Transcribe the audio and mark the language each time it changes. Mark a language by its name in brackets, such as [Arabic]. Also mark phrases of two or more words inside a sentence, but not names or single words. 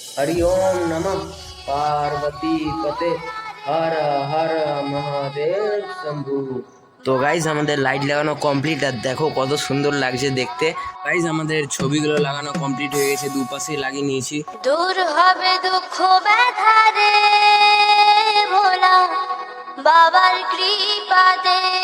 [Sanskrit] हरि ओम नमः पार्वती पते हर हर महादेव शंभु। [Bangla] তো গাইজ আমাদের লাইট লাগানো কমপ্লিট, আর দেখো কত সুন্দর লাগছে দেখতে। গাইজ আমাদের ছবিগুলো লাগানো কমপ্লিট হয়ে গেছে, দুপাশে লাগিয়ে নিয়েছি। দূর হবে দুঃখ ব্যথা রে ভোলা বাবার কৃপাতে।